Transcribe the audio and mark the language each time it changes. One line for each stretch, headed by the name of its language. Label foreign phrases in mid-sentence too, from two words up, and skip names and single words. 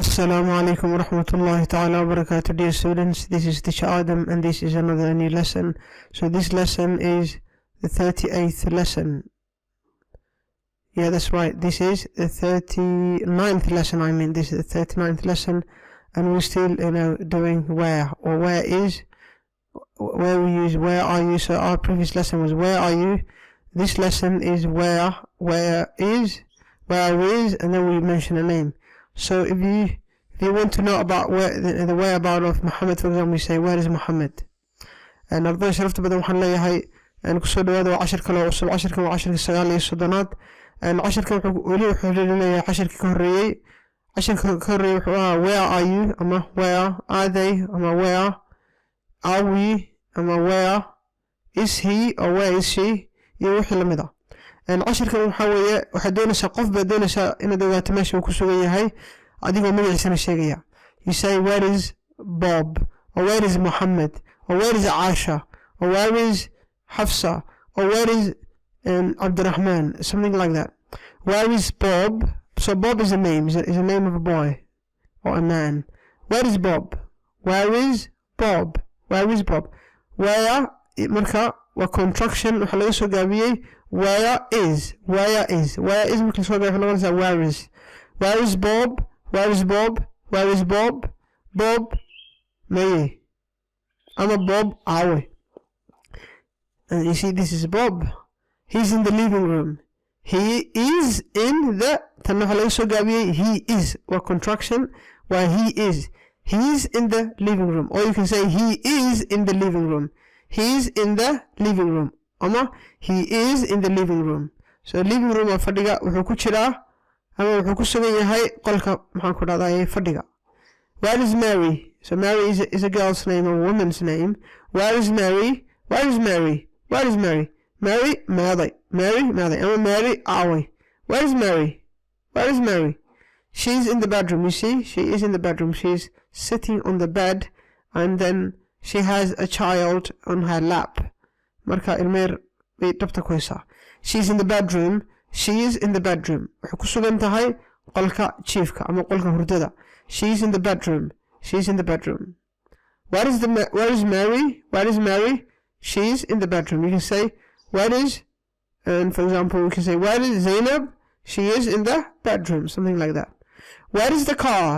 Arabic: السلام عليكم ورحمة الله تعالى وبركاته,
English: dear students. This is Teacher Adam and this is another new lesson. So this lesson is the 38th lesson. Yeah, that's right. This is the 39th lesson. This is the 39th lesson, and we're still, doing where or where is, where we use where are you. So our previous lesson was where are you. This lesson is where is, and then we mention a name. So if you want to know about the whereabout of Muhammad, for example, we say where is Muhammad.
Somali: And ardayda sharafta badan waxaan leeyahay kusoo dhawaada waa cashar kale oo cusub. Casharkan waa casharka 39aad, casharkan wuxuu leeyahay casharkii ka horeeyay. Casharka ka horeeyay wuxuu ahaa
English: where are you,
Somali: ama
English: where are they,
Somali: ama
English: where are we,
Somali: ama
English: where is he or where is she,
Somali: iyo wixii lamid ah. casharkan waxaa weeye waxaad doonaysaa qof baad doonaysaa inaad ogaato meesha uu ku sugan yahay adigoo magaciisana sheegaya.
English: You say where is Bob, or where is Muhammad, or where is Aisha, or where is Hafsa, or where is Abdurrahman, something like that. Where is Bob? So Bob is a name, is a name of a boy or a man. Where is Bob? Where is Bob? Where is Bob?
Somali: Where marka waa contraction waxa laga soo gaabiyay
English: where is
Somali: marka soo gaabiyay waxa laga is. Where is Bob? Where is Bob? Where is Bob? Bob may ama Bob aaway.
English: And you see, this is Bob. He's in the living room. He is in the
Somali: tan waxa laga soo gaabiyay
English: he is
Somali: waa contraction
English: where he is. He's in the living room, or you can say he is in the living room. He's in the living room, ama he is in the living room.
Somali: So
English: living room
Somali: waa fadhiga wuxuu ku jiraa ama wuxuu ku sugan yahay qolka maxaan ku dhahdaa fadhiga.
English: Where is Mary? So Mary is a girl's name, a woman's name. Where is Mary? Where is Mary? Where is Mary? Mary meeday, ama Mary aaway. Where is Mary? Where is Mary? She's in the bedroom. You see, she is in the bedroom. She's sitting on the bed, and then she has a child on her lap.
Somali: Marka ilmeer bay dhabta ku haysaa.
English: She's in the bedroom. She is in the bedroom.
Somali: Waxay ku sugan tahay qolka jiifka ama qolka hurdada.
English: She's in the bedroom. She's in the bedroom. Where is Mary? Where is Mary? She's in the bedroom. You can say where is, and for example we can say where is Zainab? She is in the bedroom, something like that. Where is the car?